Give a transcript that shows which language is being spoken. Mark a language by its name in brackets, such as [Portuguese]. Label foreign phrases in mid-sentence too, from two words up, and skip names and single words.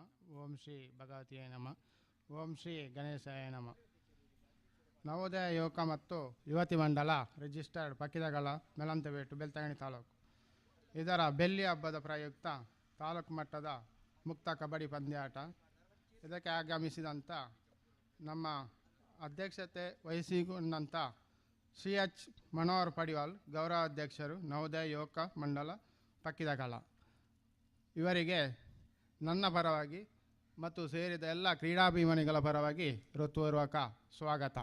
[Sanskrit] ಓಂ ಶ್ರೀ ಭಗವತಿಯೇ ನಮಃ. ಓಂ ಶ್ರೀ ಗಣೇಶಾಯ ನಮಃ. [Kannada] ನವೋದಯ ಯುವಕ ಮತ್ತು ಯುವತಿ ಮಂಡಲ ರಿಜಿಸ್ಟರ್ಡ್ ಪಕ್ಕಿದಗಳ ಮೇಲಂತಬೆಟ್ಟು ಬೆಳ್ತಂಗಡಿ ತಾಲೂಕು ಇದರ ಬೆಳ್ಳಿ ಹಬ್ಬದ ಪ್ರಯುಕ್ತ ತಾಲೂಕು ಮಟ್ಟದ ಮುಕ್ತ ಕಬಡ್ಡಿ ಪಂದ್ಯಾಟ. ಇದಕ್ಕೆ ಆಗಮಿಸಿದಂಥ ನಮ್ಮ ಅಧ್ಯಕ್ಷತೆ ವಹಿಸಿಕೊಂಡಂಥ ಶ್ರೀ ಎಚ್ ಮನೋಹರ್ ಪಡಿವಾಳ್ ಗೌರವಾಧ್ಯಕ್ಷರು ನವೋದಯ ಯುವಕ ಮಂಡಲ ಪಕ್ಕಿದಗಳ ಇವರಿಗೆ ನನ್ನ ಪರವಾಗಿ ಮತ್ತು ಸೇರಿದ ಎಲ್ಲ ಕ್ರೀಡಾಭಿಮಾನಿಗಳ ಪರವಾಗಿ ಹೃತ್ಪೂರ್ವಕ ಸ್ವಾಗತ.